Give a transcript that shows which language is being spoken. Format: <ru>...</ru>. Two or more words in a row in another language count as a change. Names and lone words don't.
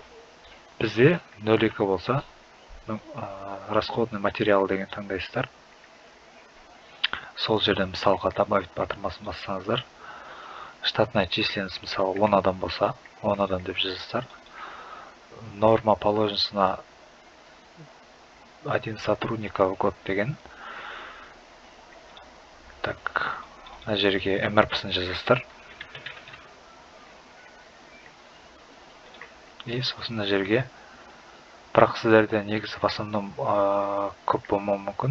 <kk>Бізде 02 болса,</kk> <ru>расходный материал</ru> <kk>деген таңдайсыздар. Сол жерде мысалға добавить батырмасын бассаңыздар,</kk> <ru>штатная численность</ru> <kk>мысалы 10 адам болса, 10 адам деп жазасыздар.</kk> <ru>Норма положенностьна 1 сотрудника в год деген.</ru> <kk>Так, мына жерге МРП-сын жазасыздар. И сосын мына жерге, бірақ сіздерде негізі</kk> <ru>в основном</ru> <kk>көп болмауы мүмкін.</kk>